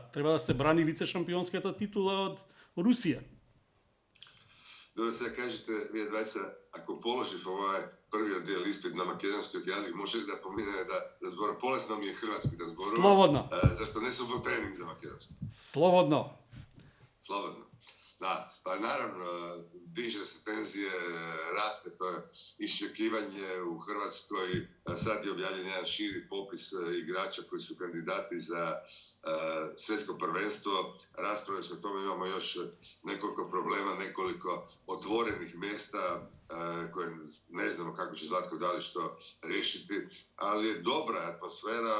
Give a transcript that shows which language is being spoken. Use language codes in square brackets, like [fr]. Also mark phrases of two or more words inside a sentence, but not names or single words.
[mk] Треба да се брани вице-шампионската титула од Русија. Добре, сега кажете, вие двајца, ако положив овој првиот дел испит на македонскиот јазик, може ли да помине да зборам? Полесно ми е хрватски да зборувам. Слободно. Зашто не сум во тренинг за македонски? Слободно. [hr] Slobodno. Da, pa naravno, diže se tenzije, raste to iščekivanje u Hrvatskoj. Sad je objavljen jedan širi popis igrača koji su kandidati za svjetsko prvenstvo. Rasprave se o tome, imamo još nekoliko problema, nekoliko otvorenih mjesta koje ne znamo kako će Zlatko Dalić to riješiti, ali je dobra atmosfera.